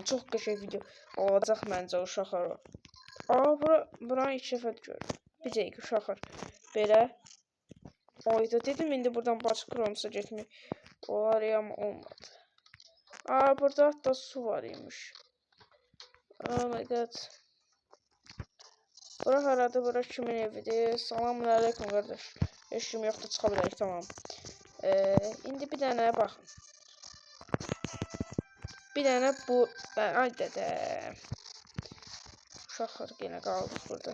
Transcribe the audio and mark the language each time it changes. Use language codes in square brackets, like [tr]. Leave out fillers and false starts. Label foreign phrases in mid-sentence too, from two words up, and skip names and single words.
[az] Çox qəşəng video olacaq məncə uşaqlar. Buranı ilk dəfə görürəm. Bir dəqiqə uşaqlar. Belə. Oyda dedim indi buradan Backrooms-a getmək olar ya, amma olmadı. Burada hatta su var imiş. [en] Oh my god. [az] Bura haradır? Bura kimin evidir? [ar] سلام عليكم [az] qardaş. Heç kim yoxdur, çıxa bilərik, tamam. İndi bir dənə baxın. Bir dənə bu... Ay dədə. Uşaqlar yenə qaldıq burada.